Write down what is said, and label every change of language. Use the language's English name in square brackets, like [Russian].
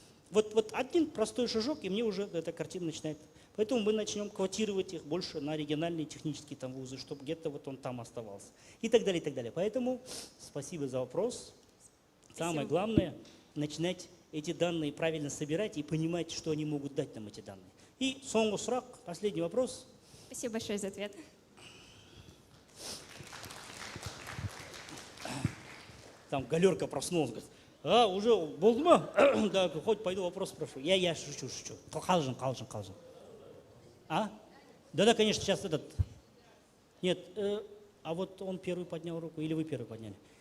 [Russian] Вот один простой шажок, и мне уже эта картина начинает. Поэтому мы начнем квотировать их больше на региональные технические там вузы, чтобы где-то вот он там оставался. И так далее, и так далее. Поэтому спасибо за вопрос. Самое главное – начинать эти данные правильно собирать и понимать, что они могут дать нам эти данные. [Kazakh] И соңғы сұрақ, [Russian] последний вопрос. Спасибо большое за ответ. Там галерка проснулась, говорит, уже [Kazakh] болды ма? [Russian] Да, хоть пойду вопрос спрошу. Я шучу. [Kazakh] Қалжың. [Russian] А? Да, конечно, сейчас этот… Нет, а вот он первый поднял руку, или вы первый подняли?